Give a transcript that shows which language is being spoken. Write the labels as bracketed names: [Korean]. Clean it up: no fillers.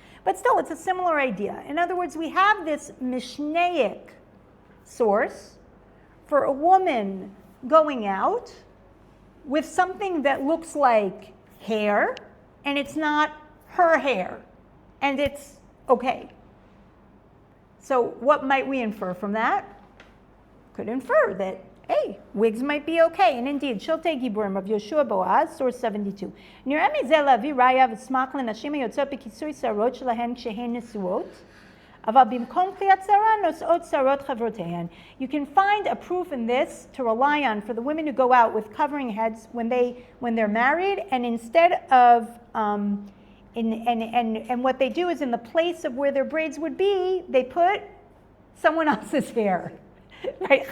[English] But still, it's a similar idea. In other words, we have this Mishnaic source for a woman going out with something that looks like hair, and it's not her hair, and it's okay. So what might we infer from that? Could infer that, hey, wigs might be okay. And indeed, Shiltei Giburim of Yoshua Boaz, source 72. [Hebrew] נראה מזה להביא ראיה וסמך לנשים היוצאות בכיסוי שערות שלהן כשהן נשואות, אבל במקום כליאת שערה נושאות שערות חברותיהן. [English] You can find a proof in this to rely on for the women who go out with covering heads when they're married, and instead of and what they do is in the place of where their braids would be, they put someone else's hair. Right?